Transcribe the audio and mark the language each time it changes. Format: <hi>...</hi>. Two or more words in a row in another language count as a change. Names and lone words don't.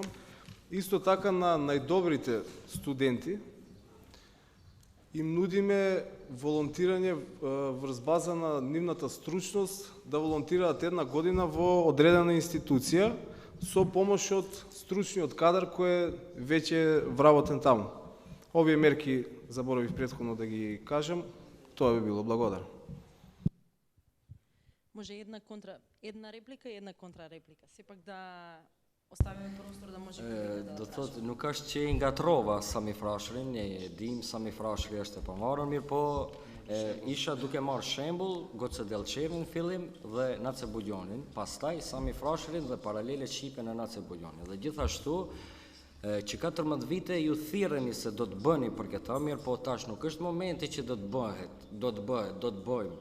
<mk>Исто така на најдобрите студенти им нудиме волонтирање врз база на нивната стручност, да волонтираат една година во одредена институција со помош од стручниот кадар кој е веќе вработен таму. Овие мерки заборавив претходно да ги кажам, тоа би било. Благодарам. Може една реплика и една контрареплика. Сепак да оставиме простор да може колега</mk> <sq>Do thotë, nuk është që i ngatrova Sami Frashërin, e dim Sami Frashëri është e pamarrën, mirë po isha duke marrë shembull Goce Delqevin fillim dhe Nace Buljonin, pastaj Sami Frashërin dhe paralele shqipe në Nace Buljonin. Dhe gjithashtu që 14 vite ju thirreni se do të bëni për këtë, mirë po tash nuk është momenti që do të bëjmë.</sq>